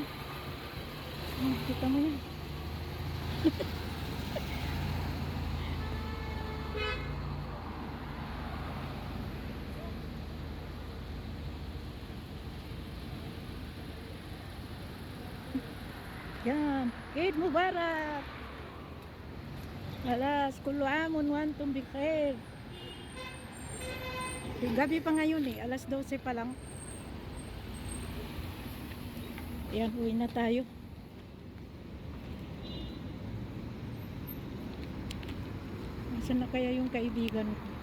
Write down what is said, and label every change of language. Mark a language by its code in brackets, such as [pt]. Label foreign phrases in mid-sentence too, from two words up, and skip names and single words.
[tl] Kita mo yan. Yan. [ar] عيد مبارك. Alas, كل عام وأنتم بخير. [tl] Gabi pa ngayon eh, alas 12 pa lang. Yan, uwi na tayo. Nasaan na kaya yung kaibigan ko?